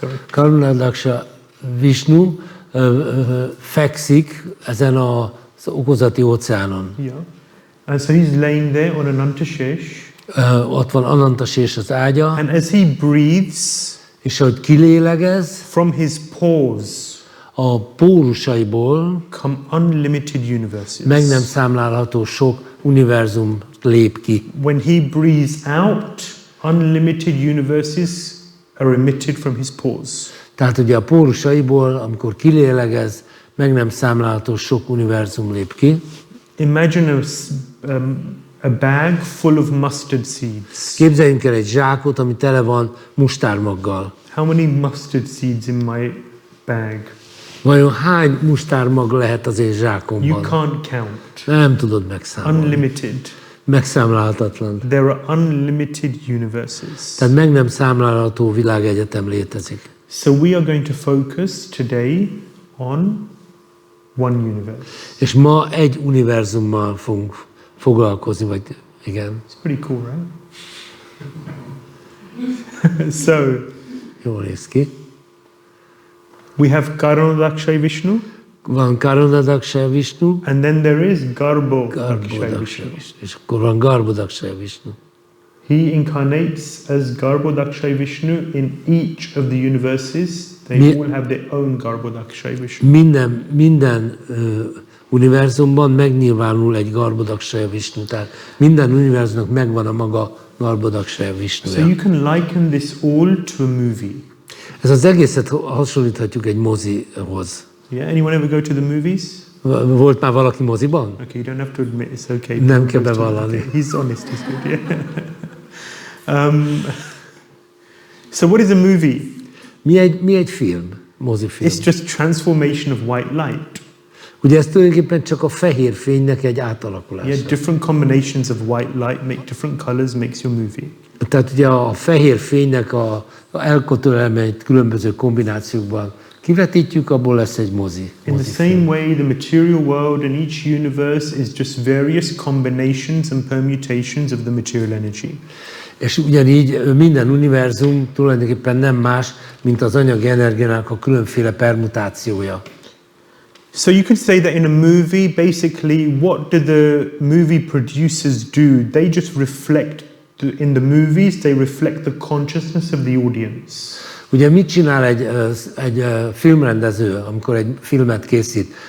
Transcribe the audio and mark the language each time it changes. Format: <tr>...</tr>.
<hu>Karunadakshaya Vishnu fekszik ezen az okozati óceánon.</hu> <en>Yeah. And so he's laying there on Anantashesh.</en> <hu>Ott van Anantashesh az ágya,</hu> <en>And as he breathes</en> <hu>és ahogy kilélegez,</hu> <en>from his pores</en> <hu>a pórusaiból</hu> <en>come unlimited universes.</en> <hu>meg nem számlálható sok univerzum lép ki.</hu> <en>When he breathes out, unlimited universes are emitted from his pores.</en> <hu>Tehát ugye a pórusaiból, amikor kilélegez, meg nem számlálható sok univerzum lép ki.</hu> <en>Imagine a bag full of mustard seeds.</en> <hu>Képzeljünk el egy zsákot, ami tele van mustármaggal.</hu> <en>How many mustard seeds in my bag?</en> <hu>Vajon hány mustármag lehet az én zsákomban?</hu> <en>You can't count.</en> <hu>Nem tudod megszámolni.</hu> <en>Unlimited.</en> <hu>Megszámlálhatatlan.</hu> <en>There are unlimited universes.</en> <hu>Tehát meg nem számlálható világegyetem létezik.</hu> <en>So we are going to focus today on one universe.</en> <hu>És ma egy univerzummal fogunk foglalkozni, vagy igen.</hu> <en>It's pretty cool, right? So</en> <hu>Jól néz ki.</hu> <en>we have Karanodakshaya Vishnu,</en> <hu>Van Karunadakshaya Vishnu,</hu> <en>and then there is Garbhodakshaya</en> <hu>Garbhodakshaya</hu> <en>Vishnu.</en> <hu>Vishnu. És akkor van Garbhodakshaya Vishnu.</hu> <en>He incarnates as Garbhodakshaya Vishnu in each of the universes. They all have their own Garbhodakshaya Vishnu.</en> <hu>Minden univerzumban megnyilvánul egy Garbhodakshaya Vishnu. Tehát minden univerzumnak megvan a maga Garbhodakshaya</hu> <en>So</en> <hu>Vishnuja.</hu> <en>you can liken this all to a movie.</en> <hu>Ez az egészet hasonlíthatjuk egy mozihoz.</hu> <en>Yeah, anyone ever go to the movies?</en> <hu>Volt már valaki moziban?</hu> <en>Okay, you don't have to admit, it's okay.</en> <hu>Nem kell bevallani.</hu> <en>Okay, he's honest, he's good, yeah. So what is a movie?</en> <hu>Mi egy film? Mozifilm.</hu> <en>It's just transformation of white light.</en> <hu>Ugye ez tulajdonképpen csak a fehér fénynek egy átalakulása.</hu> <en>Yeah, different combinations of white light make different colors, makes your movie.</en> <hu>Tehát ugye a fehér fénynek a elkötelezett különböző kombinációkban kivetítjük, abból lesz egy mozi.</hu> <en>In the same way, the material world and each universe is just various combinations and permutations of the material energy.</en> <hu>És ugyanígy minden univerzum tulajdonképpen nem más, mint az anyagi energiának a különféle permutációja.</hu> <en>So you could say that in a movie, basically, what do the movie producers do? They just reflect, in the movies, they reflect the consciousness of the audience.</en> <hu>Ugye mit csinál egy filmrendező, amikor egy filmet készít?</hu>